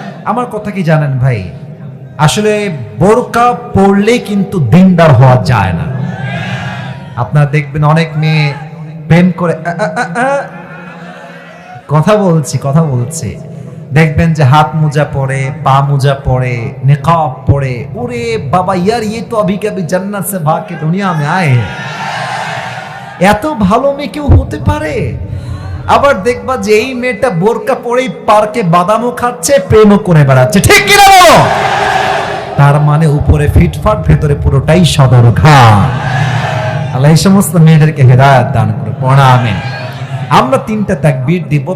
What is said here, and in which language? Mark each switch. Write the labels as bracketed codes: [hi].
[bn] আমার কথা কি জানেন ভাই, আসলে বোরকা পরলে কিন্তু দিনদার হওয়া যায় না। আপনারা দেখবেন অনেক মেয়ে প্রেম করে, কথা বলছি, দেখবেন যে হাত মোজা পরে, পা মোজা পরে, নিকাব পরে। ওরে বাবা, [hi] ইয়ার ये तो अभी कभी जन्नत से भाग के दुनिया में आए हैं। [bn] এত ভালো মেয়ে কেউ হতে পারে? আবার দেখবা যে এই মেয়েটা বোরকা পরেই পার্কে বাদামও খাচ্ছে, প্রেমও করে বেড়াচ্ছে, ঠিক কিনা বলো? তার মানে উপরে ফিটফাট, ভেতরে পুরোটাই সদরঘাট। আল্লাহ এই সমস্ত মেয়েদেরকে হেদায়েত দান করে পড়া আমিন। আমরা তিনটা তাকবীর দিব।